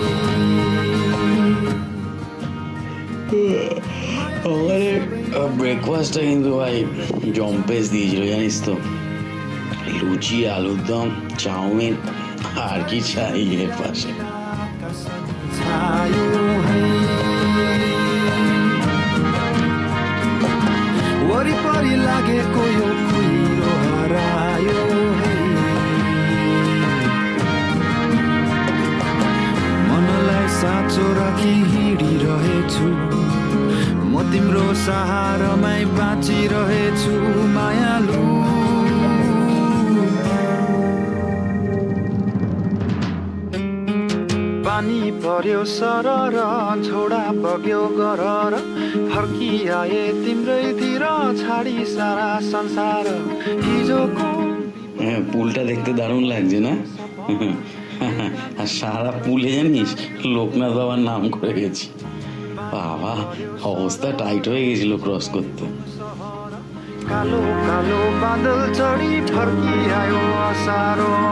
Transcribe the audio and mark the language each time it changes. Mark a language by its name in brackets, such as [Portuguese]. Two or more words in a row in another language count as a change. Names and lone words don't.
[Bangla] আমাদের ব্রেকফাস্টটা কিন্তু ভাই জম্পেস দিয়েছিল, জানিস তো। লুচি, আলুর দম, চাউমিন, আর কি চাই এর পাশে। [Nepali] छायो है वरिपरि लागेको यो कुहिरो हरायो है मनलाई साँचो राखी हिँडिरहेछु म तिम्रो सहारामै बाँचिरहेछु मायालु पानी पर्यो सरर छोडा बग्यो गरर फर्किआए तिम्रैतिर छाडी सारा संसार हिजोको [Bangla] হ্যাঁ, পুলটা দেখতে দারুণ লাগছে না? আর সারা পুলে জানিস লোকনাথ বাবার নাম করে গেছি। বাবা, অবস্থা টাইট হয়ে গেছিল ক্রস করতে। [Nepali] कालो कालो बादल चढी फर्किआयो असारो